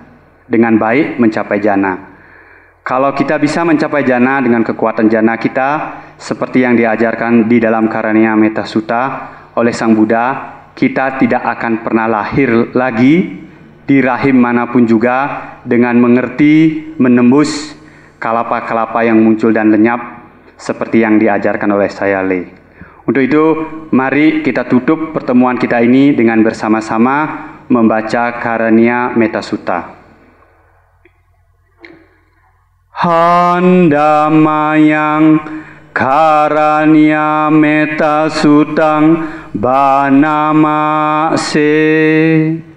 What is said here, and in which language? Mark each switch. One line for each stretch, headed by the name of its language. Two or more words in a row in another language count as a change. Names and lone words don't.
Indonesian: Dengan baik mencapai jana. Kalau kita bisa mencapai jana dengan kekuatan jana kita, seperti yang diajarkan di dalam Karania Metta Sutta oleh Sang Buddha, kita tidak akan pernah lahir lagi di rahim manapun juga dengan mengerti, menembus kalapa-kalapa yang muncul dan lenyap, seperti yang diajarkan oleh Sayali. Untuk itu, mari kita tutup pertemuan kita ini dengan bersama-sama membaca Karania Metta Sutta.
Pali: Handamayang Karania Metta Suttang Banama Se.